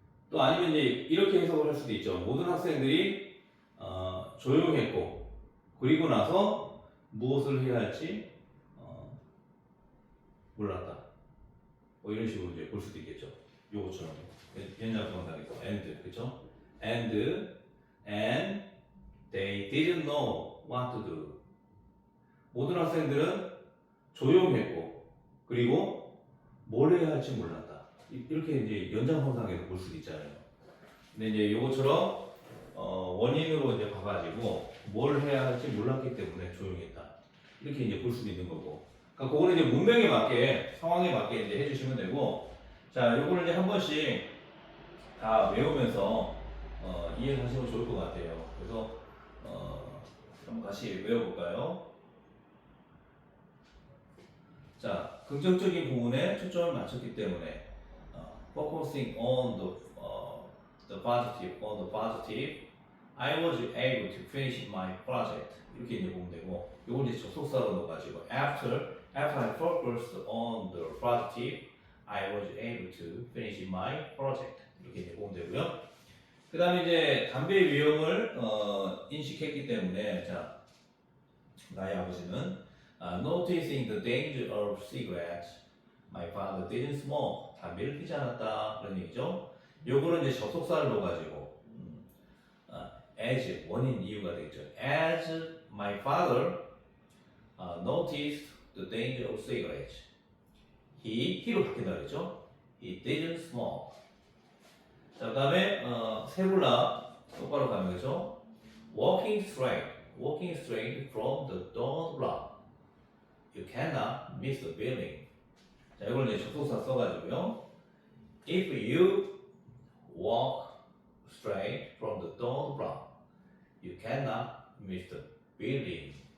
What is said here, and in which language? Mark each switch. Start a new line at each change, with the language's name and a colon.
Korean: 또 아니면 이제 이렇게 해석을 할 수도 있죠. 모든 학생들이 조용했고 그리고 나서 무엇을 해야 할지 몰랐다. 뭐 이런 식으로 이제 볼 수도 있겠죠. 요거처럼 연장 동사에서 and 그렇죠?
English: and they didn't know what to do.
Korean: 모든 학생들은 조용했고 그리고 뭘 해야 할지 몰랐다. 이렇게 이제 연장선상에서 볼 수도 있잖아요. 근데 이제 요것처럼 원인으로 이제 봐가지고 뭘 해야 할지 몰랐기 때문에 조용했다. 이렇게 이제 볼 수도 있는 거고. 그러니까 그거는 이제 문맥에 맞게 상황에 맞게 이제 해주시면 되고. 자, 요거를 이제 한 번씩 다 외우면서 이해하시면 좋을 것 같아요. 그래서 한번 같이 외워볼까요? 자, 긍정적인 부분에 초점을 맞췄기 때문에
English: focusing on the positive, I was able to finish my project.
Korean: 이렇게 이제 보면 되고, 이걸 이제 접속사로 넣어가지고
English: after I focused on the positive, I was able to finish my project.
Korean: 이렇게 이제 보면 되고요. 그 다음에 이제 담배의 위험을 인식했기 때문에 자, 나의 아버지는
English: noticing the danger of cigarettes, my father didn't smoke.
Korean: 담배를 피지 않았다 그런 얘기죠. 요거는 이제 접속사를 넣어가지고 as 원인 이유가 되겠죠.
English: As my father noticed the danger of cigarettes, he로
Korean: 바뀐다 그랬죠.
English: He didn't smoke.
Korean: 자, 그다음에 세블라 똑바로 가면 그죠.
English: Walking straight from the door block. You cannot miss the building.
Korean: 자, 이걸 이제 접속사 써가지고요.
English: If you walk straight from the door block, you cannot miss the building.